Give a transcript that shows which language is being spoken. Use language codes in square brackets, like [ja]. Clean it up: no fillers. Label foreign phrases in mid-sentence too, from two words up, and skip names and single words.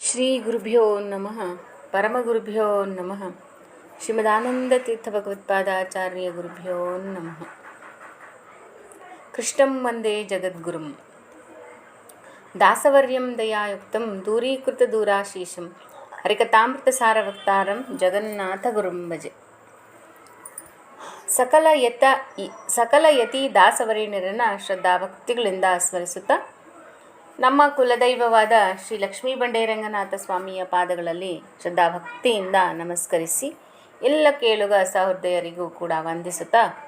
[sa] ಶ್ರೀ ಗುರುಭ್ಯೋ ನಮಃ ಪರಮಗುರುಭ್ಯೋ ನಮಃ ಶ್ರೀಮದಾನಂದತೀರ್ಥ ಭಗವತ್ಪಾದಾಚಾರ್ಯ ಗುರುಭ್ಯೋ ನಮಃ. ಕೃಷ್ಣಂ ವಂದೇ ಜಗದ್ಗುರುಂ ದಾಸವರ್ಯಂ ದಯಾಯುಕ್ತಂ ದೂರೀಕೃತ ದೂರಾಶೀಷಂ ಹರಿಕಥಾಮೃತ ಸಾರವಕ್ತಾರಂ ಜಗನ್ನಾಥ ಗುರುಂ ಭಜೆ. [kn] ಸಕಲ ಯತಿ ದಾಸವರೇಣ್ಯರನ್ನು ಶ್ರದ್ಧಾಭಕ್ತಿಗಳಿಂದ ಸ್ಮರಿಸುತ್ತಾ ನಮ್ಮ ಕುಲದೈವವಾದ ಶ್ರೀ ಲಕ್ಷ್ಮೀ ಬಂಡೇರಂಗನಾಥ ಸ್ವಾಮಿಯ ಪಾದಗಳಲ್ಲಿ ಶ್ರದ್ಧಾಭಕ್ತಿಯಿಂದ ನಮಸ್ಕರಿಸಿ ಎಲ್ಲ ಕೇಳುಗ ಸಹೃದಯರಿಗೂ ಕೂಡ ವಂದಿಸುತ್ತಾ,